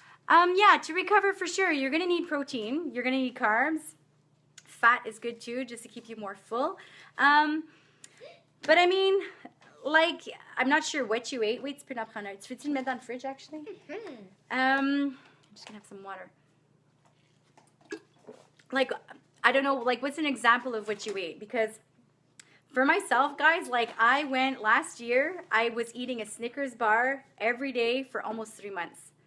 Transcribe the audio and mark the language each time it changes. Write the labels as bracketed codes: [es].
[en] Yeah, to recover for sure, you're going to need protein. You're going to need carbs. Fat is good too, just to keep you more full. But I mean, like, I'm not sure what you ate. Wait, [fr] tu peux en prendre un. Tu veux-tu le mettre dans le fridge, [en] actually? I'm just going to have some water. Like, I don't know, like, what's an example of what you ate? Because for myself, guys, like, I went last year, I was eating a Snickers bar every day for almost 3 months.